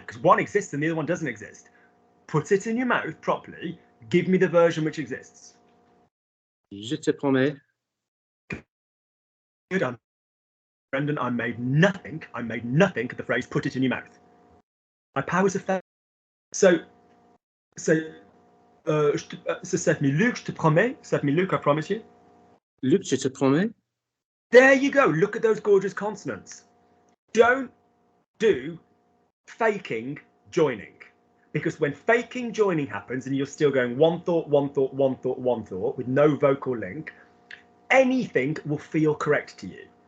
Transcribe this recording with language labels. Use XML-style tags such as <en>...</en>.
<en>Because one exists and the other one doesn't exist. Put it in your mouth properly. Give me the version which exists.</en> <fr>Je te promets.</fr> <en>Good. Brendan, I made nothing of the phrase put it in your mouth. My powers are fair.</en> <fr>So ça me Luc, je te promets. Ça me</fr> <en>Luc, I promise you.</en> <fr>Luc, je te promets.</fr> <en>There you go. Look at those gorgeous consonants. Don't do faking joining. Because when faking joining happens and you're still going one thought, one thought, one thought, one thought with no vocal link, anything will feel correct to you.</en>